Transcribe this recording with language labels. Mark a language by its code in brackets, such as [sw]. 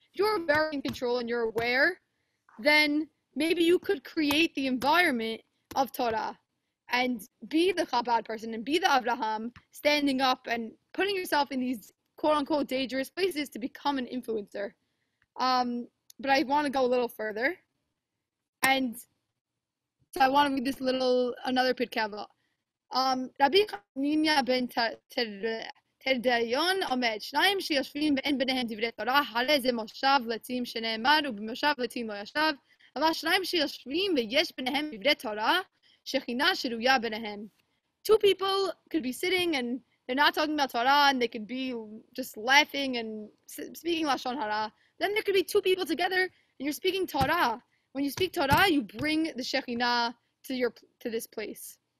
[en] If you're very in control and you're aware, then maybe you could create the environment of Torah and be the Chabad person and be the Abraham, standing up and putting yourself in these quote unquote dangerous places to become an influencer. But I want to go a little further. And so I want to read this another Pirkei Rabbi Chanina ben [he] תרדיון עומד, שניים שיושבים ואין ביניהם דברי תורה, הרי זה מושב לצים שנאמר, ובמושב לצים לא ישב, אבל שניים שיושבים ויש ביניהם דברי תורה, שכינה שרויה ביניהם. [en] Two people could be sitting and they're not talking about Torah and they could be just laughing and speaking Lashon Hara. Then there could be two people together and you're speaking Torah. When you speak Torah, you bring the Shekhinah to this place.